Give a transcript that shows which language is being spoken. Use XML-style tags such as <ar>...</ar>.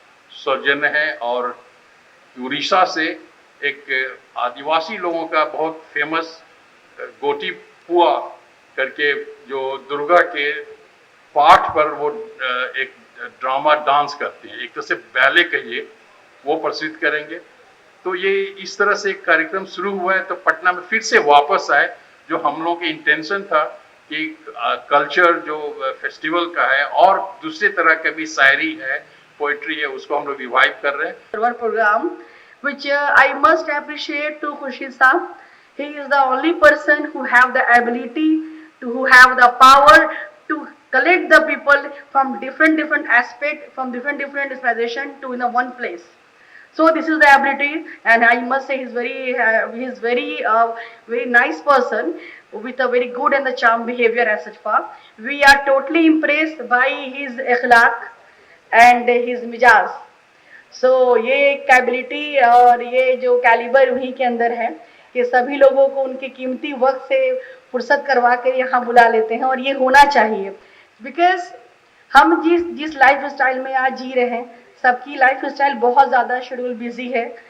<hi>सौजन्य है, और उड़ीसा से एक आदिवासी लोगों का बहुत फेमस गोटी पुआ करके, जो दुर्गा के पाठ पर वो एक ड्रामा डांस करते हैं, एक तरह से बैले कहिए, वो प्रस्तुत करेंगे। तो ये इस तरह से एक कार्यक्रम शुरू हुआ है, तो पटना में फिर से वापस आए। जो हम लोगों के इंटेंशन था कि कल्चर जो फेस्टिवल का है और दूसरे तरह का भी शायरी है, पोइट्री है, उसको हम लोग रिवाइव कर रहे हैं।</hi> <en>One program which I must appreciate to Khurshid Saab. He is the only person who have the ability who have the power to collect the people from different aspect, from different inspiration to in a one place. So this is the ability, and I must say he's very nice person with a very good and the charm behavior as such far. We are totally impressed by his akhlaq and his मिजाज।</en> <hi>सो ये capability और ये जो calibre उन्हीं के अंदर है कि सभी लोगों को उनके कीमती वक्त से फुर्सत करवा के यहाँ बुला लेते हैं, और ये होना चाहिए। बिकॉज हम जिस लाइफ स्टाइल में आज जी रहे हैं, सबकी लाइफ स्टाइल बहुत ज़्यादा शेड्यूल बिजी है।</hi>